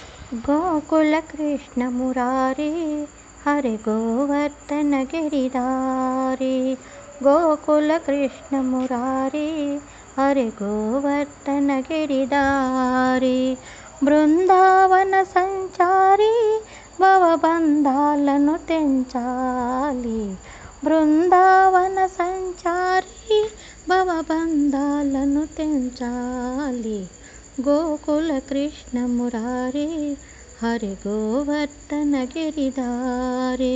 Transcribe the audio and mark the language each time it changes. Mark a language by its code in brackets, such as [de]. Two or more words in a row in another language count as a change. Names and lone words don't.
[hi] गोकुल कृष्ण मुरारी हरे गोवर्धन गिरिधारी। गोकुल कृष्ण मुरारी हरे गोवर्धन गिरिधारी। [te] బృందావన సంచారి భవబంధాలను తెంచాలి। బృందావన సంచారి భవబంధాలను తెంచాలి। గోకుల కృష్ణ మురారి హరి గోవర్ధన గిరిధారి।